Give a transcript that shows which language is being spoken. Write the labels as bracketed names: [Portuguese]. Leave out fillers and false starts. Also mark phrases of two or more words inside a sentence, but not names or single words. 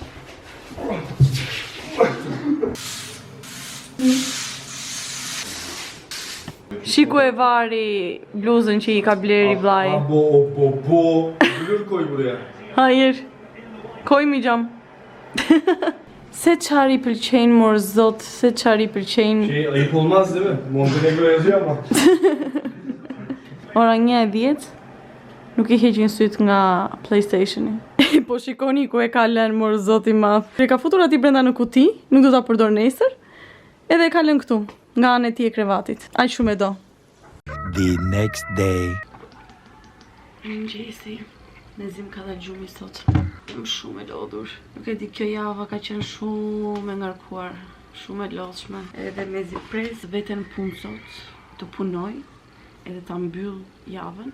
[Albanian] Shiku e vari bluzën që i ka bleri vllai. Bo. [Turkish] Blur koy buraya. Hayır. Koymayacağım. [Albanian] Se çari pëlqejnë mor zot, se çari pëlqejnë. [Turkish] Ayıp olmaz değil mi? Montenegro yazıyor ama. [Albanian] Ora 1:10. Nuk I heqin syt nga PlayStationi. Po shikoni ku e ka lënë mor zot I madh. E ka futur aty brenda në kuti, nuk do ta përdor nesër. Edhe e ka lënë këtu, nga ana e tij e krevatit. Aq shumë e do. [English] The next day. [Albanian] Mëngjesi. Nezim ka dhe gjumi sot. Jam shumë e lodhur. Nuk e di, kjo java ka qenë shumë e ngarkuar, shumë e lodhshme. Edhe mezi pres veten punë sot, të punoj, edhe ta mbyll javën.